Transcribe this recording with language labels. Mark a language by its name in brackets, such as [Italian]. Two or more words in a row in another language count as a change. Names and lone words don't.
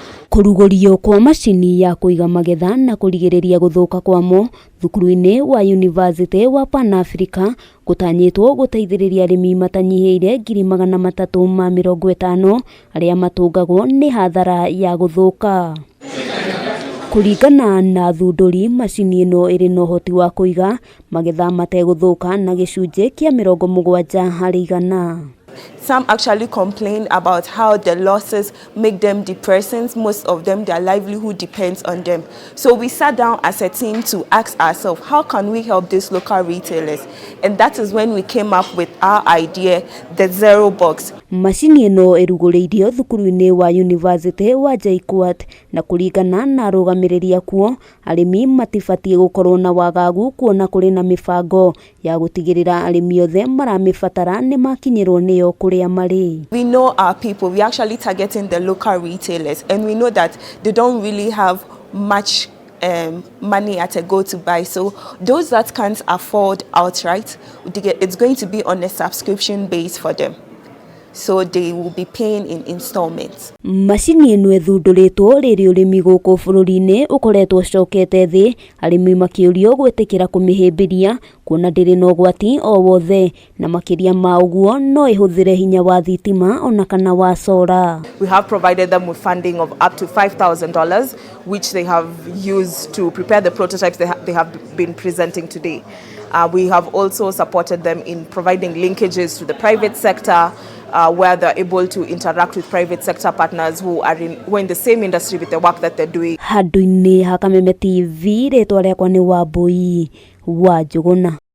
[Kikuyu] Kurugurio kwa macini ya kuiga magetha na kurigiriria guthuka kwamo thukuru-ini wa University wa Pan Africa gutanyitwo guteithiriria arimi matanyihiire 350,000 aria matungagwo ni hathara ya guthuka. Kuringana na athunduri, macini ino iri na uhoti wa kuiga magetha mateguthuka na gicunji kia 70%. [English] Some actually complain about how the losses make them depressing. Most of them, their livelihood depends on them. So we sat down as a team to ask ourselves, how can we help these local retailers? And that is when we came up with our idea, the Zero Box. [Kikuyu] Macini ino iruguriirio thukuru-ini wa University wa JKUAT na kuringana na arũgamĩrĩri kuo, arimi matibatie gukorwo na wagagu kuona kuri na mibango ya gutigirira arimi othe maramibatara ni makinyirwo niyo kuria mari. [English] We know our people, we actually targeting the local retailers, and we know that they don't really have much money at a go to buy. So those that can't afford outright, it's going to be on a subscription base for them. So they will be paying in installments. [Kikuyu] Macini ino ethunduritwo riri urimi guku bururi-ini ukoretwo cokete thi, arimi makiurio gwetikira kumihimbiria kuona ndiri na ugwati o wothe na makiria ma uguo no ihuthire hinya wa thitima ona kana wa sora. [English] We have provided them with funding of up to $5,000 which they have used to prepare the prototypes they have been presenting today. We have also supported them in providing linkages to the private sector, where they're able to interact with private sector partners who are in the same industry with the work that they're doing. [Kikuyu] Handũ-inĩ ha Kameme TV, rĩtwa rĩakwa nĩ Wambui wa Njuguna.